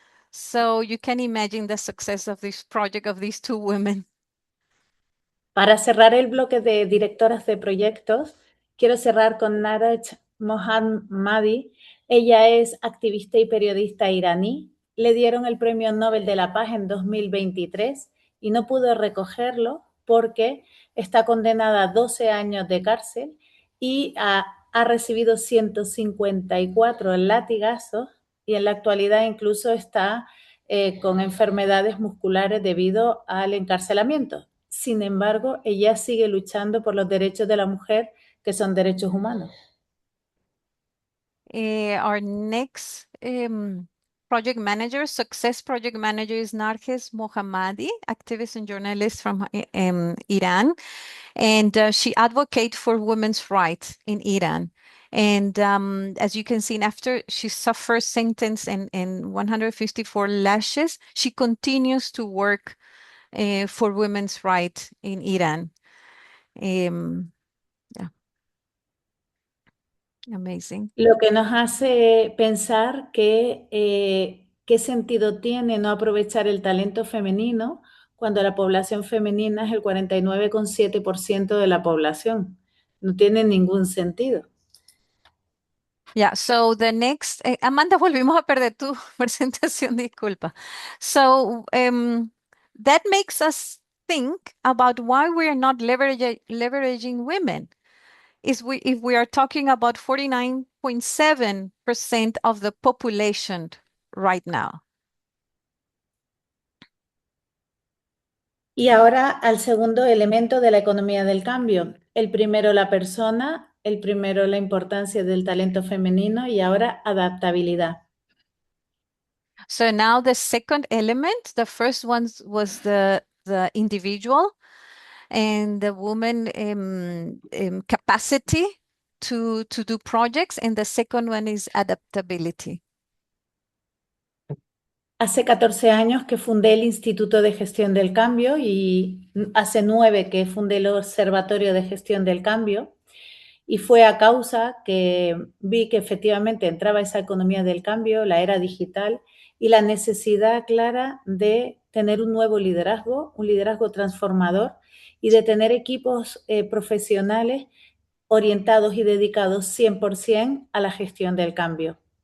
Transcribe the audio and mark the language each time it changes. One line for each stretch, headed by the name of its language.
English: So you can imagine the success of this project of these two women.
Spanish: Para cerrar el bloque de directoras de proyectos, quiero cerrar con Naraj Mohammadi. Ella es activista y periodista iraní. Le dieron el Premio Nobel de la Paz en 2023 y no pudo recogerlo porque está condenada a 12 años de cárcel y ha recibido 154 latigazos, y en la actualidad incluso está con enfermedades musculares debido al encarcelamiento. Sin embargo, ella sigue luchando por los derechos de la mujer, que son derechos humanos.
English: Our next project manager, success project manager, is Narges Mohammadi, activist and journalist from Iran. And she advocates for women's rights in Iran. And as you can see, after she suffers sentence and 154 lashes, she continues to work for women's rights in Iran. Yeah. Amazing.
Spanish: Lo que nos hace pensar que qué sentido tiene no aprovechar el talento femenino cuando la población femenina es el 49,7% de la población. No tiene ningún sentido.
English: Yeah, so the next,
Spanish: Amanda, volvimos a perder tu presentación, disculpa.
English: So that makes us think about why we are not leveraging women. If we are talking about 49.7% of the population right now.
Spanish: Y ahora al segundo elemento de la economía del cambio. El primero, la persona; el primero, la importancia del talento femenino; y ahora, adaptabilidad.
English: So now the second element, the first one was the individual and the woman capacity to do projects, and the second one is adaptability.
Spanish: Hace 14 años que fundé el Instituto de Gestión del Cambio, y hace 9 que fundé el Observatorio de Gestión del Cambio. Y fue a causa que vi que efectivamente entraba esa economía del cambio, la era digital y la necesidad clara de tener un nuevo liderazgo, un liderazgo transformador y de tener equipos profesionales orientados y dedicados 100% a la gestión del cambio.